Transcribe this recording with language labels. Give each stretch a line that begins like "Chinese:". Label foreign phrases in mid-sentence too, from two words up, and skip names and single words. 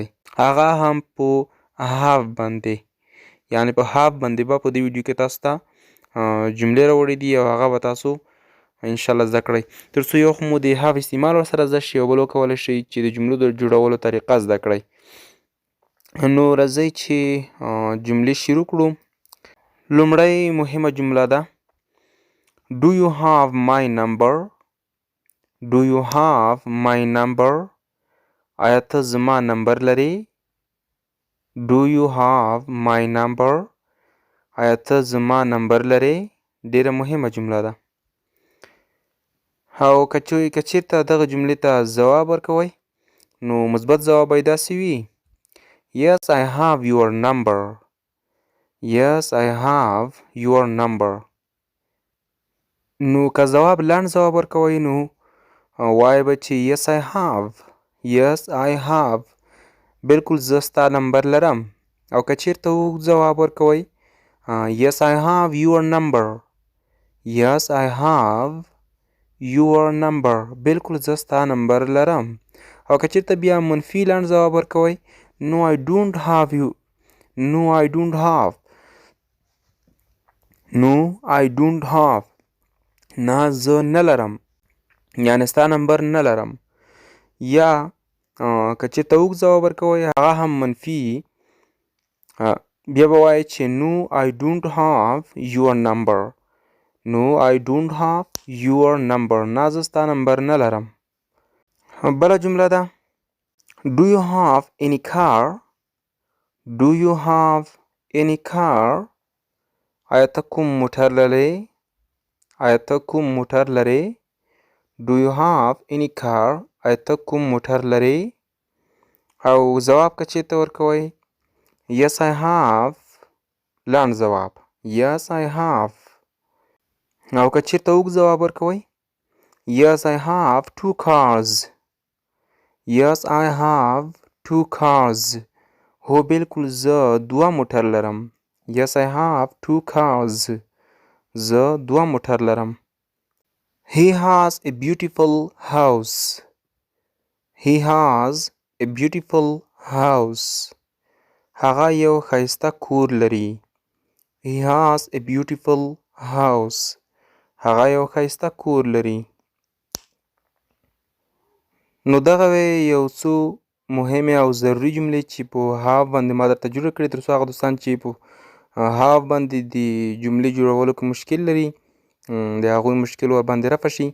Pashto: هغه هم په هاف باندې، یعنې په هاف باندې به په دې ویډیو کې تاسو ته جملې راوړي دي او هغه به تاسو انشاءالله زده کړئ، تر څو یو خو مو د هاف استعمال ورسره زده شي او بل وکولی شئ چې د جملو د جوړولو طریقه زده کړئ. نو راځئ چې جملې شروع کړو. لومړی مهمه جمله ده:
English: Do you have my number? Do you have my number?
Pashto: آیا ته زما نمبر لرې؟
English: Do you have my number?
Pashto: آیا ته زما نمبر لرې؟ ډیره مهمه جمله ده. او که چیرته دغه جملې ته ځواب ورکوئ نو مثبت ځواب به یې داسې وي:
English: Yes, I have your number. Yes, I have your number.
Pashto: نو که ځواب لنډ ځواب ورکوئ نو وایئ به چې
English: Yes, I have. Yes, I have.
Pashto: بلکل زه ستا نمبر لرم. او که چیرته اوږد ځواب ورکوئ
English: Yes, I have your number. Yes, I have your number.
Pashto: بلکل زه ستا نمبر لرم. او که چیرته بیا منفي لنډ ځواب ورکوئ
English: No, I don't have you. No, I don't have. No, I don't have.
Pashto: نه زه نه لرم، یعنې ستا نمبر نه لرم. یا که چیرته اوږد ځواب ورکوئ هغه هم منفي بیا به وایئ چې
English: No, I don't have your number. No, I don't have your number.
Pashto: نه زه ستا نمبر نه لرم. بله جمله ده:
English: Do you have any car? Do you have any car?
Pashto: آیا ته کوم موټر لرې؟ آیا ته کوم موټر لرې؟
English: Do you have any car?
Pashto: آیا ته کوم موټر لرې؟ او ځواب که چیرته ورکوئ
English: Yes, I have.
Pashto: لنډ ځواب
English: Yes, I have.
Pashto: او که چیرته اوږد ځواب ورکوئ
English: Yes, I have two cars. Yes, I have two cars.
Pashto: هو بلکل زه دوه موټر لرم.
English: Yes, I have two cars.
Pashto: زه دوه موټر لرم.
English: He has a beautiful house. He has a beautiful house.
Pashto: هغه یو ښایسته کور لري.
English: He has a beautiful house.
Pashto: هغه یو ښایسته کور لري. نو دغه وې یو څو مهمې او ضروري جملې چې په هاف باندې ما درته جوړې کړې، تر څو هغه دوستان چې په هاف باندې د جملې جوړولو کې مشکل لري د هغوی مشکل ورباندې رفع شي.